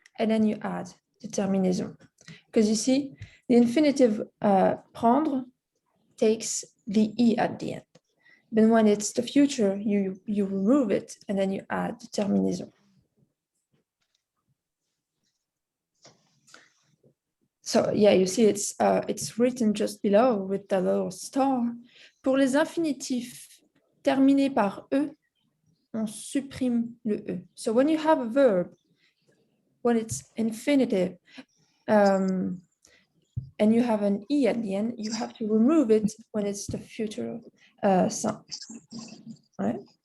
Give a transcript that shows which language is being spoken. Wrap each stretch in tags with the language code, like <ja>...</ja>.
<en>and then you add the terminaison. Because you see, the infinitive prendre takes the E at the end. But when it's the future, you remove it and then you add the terminaison. So yeah, you see it's written just below with the little star.</en> <fr>Pour les infinitifs terminés par E, on supprime le E.</fr> <en>So when you have a verb, when it's infinitive, and you have an E at the end, you have to remove it when it's the future simple, right?</en>